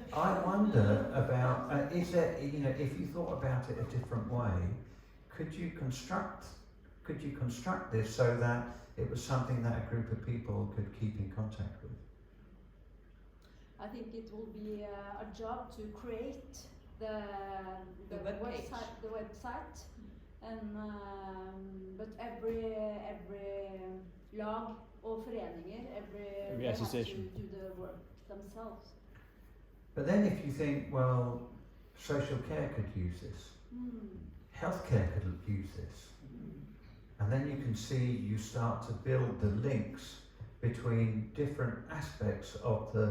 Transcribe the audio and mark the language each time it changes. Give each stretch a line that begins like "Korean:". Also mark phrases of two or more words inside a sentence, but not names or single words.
English: I wonder about is there, you know, if you thought about it a different way, could you construct this so that it was something that a group of people could keep in contact with? I think it will be a job to create the website, and but every
Norwegian: lag og foreninger,
English: they have to do the work themselves. But then if you think, well, social care could use this, healthcare could use this, and then you can see you start to build the links between different aspects of the.